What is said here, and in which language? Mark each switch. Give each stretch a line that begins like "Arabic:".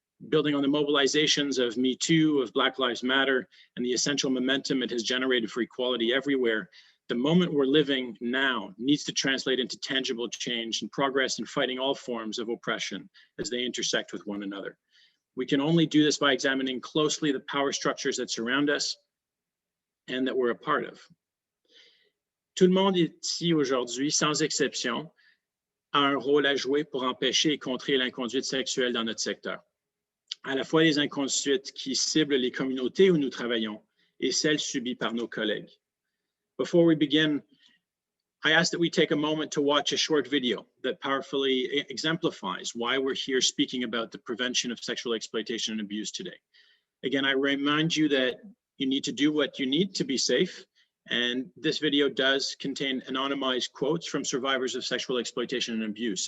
English: Building on the mobilizations of Me Too, of Black Lives Matter, and the essential momentum it has generated for equality everywhere, the moment we're living now needs to translate into tangible change and progress in fighting all forms of oppression as they intersect with one another. We can only do this by examining closely the power structures that surround us and that we're a part of.
French: Tout le monde ici aujourd'hui, sans exception, a un rôle à jouer pour empêcher et contrer l'inconduite sexuelle dans notre secteur. À la fois les inconduites qui ciblent les communautés où nous travaillons et celles subies par nos collègues.
English: Before we begin, I ask that we take a moment to watch a short video that powerfully exemplifies why we're here speaking about the prevention of sexual exploitation and abuse today. Again, I remind you that you need to do what you need to be safe, and this video does contain anonymized quotes from survivors of sexual exploitation and abuse.